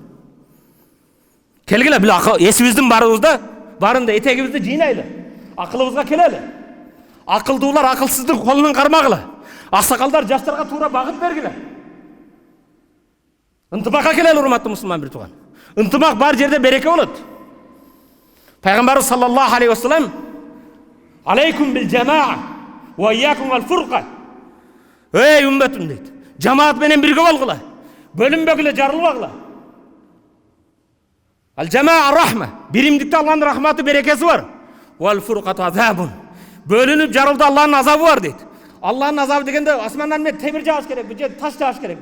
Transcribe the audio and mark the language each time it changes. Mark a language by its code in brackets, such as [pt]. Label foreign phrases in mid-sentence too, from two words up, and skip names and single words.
[ky] Келгиле, бул эсибиздин барыбызда, барында этегибизди жыйнайлы. Акылыбызга келели. Акылдуулар акылсыздын колунан кармагыла. Аксакалдар жаштарга туура багыт бергиле. Ынтымакка келели, урматтуу мусулман бир тууган. Ынтымак бар жерде береке болот. [ar] Пайгамбарыбыз صلى الله عليه وسلم عليكم بالجماعة وإياكم والفرقة. [ky] Үммөтүм дейт. Жамаат менен бирге болгула. Бөлүнбөгүлө, жарылбагыла. [ar] الجماعة رحمة. [ky] Биримдикте Аллахтын рахматы, берекеси бар. [ar] والفرقة عذاب. [ky] Бөлүнүп жарылды Аллахтын азабы бар дейт. Аллахтын азабы дегенде асмандан мен темир жааш керекпи, же таш жааш керекпи?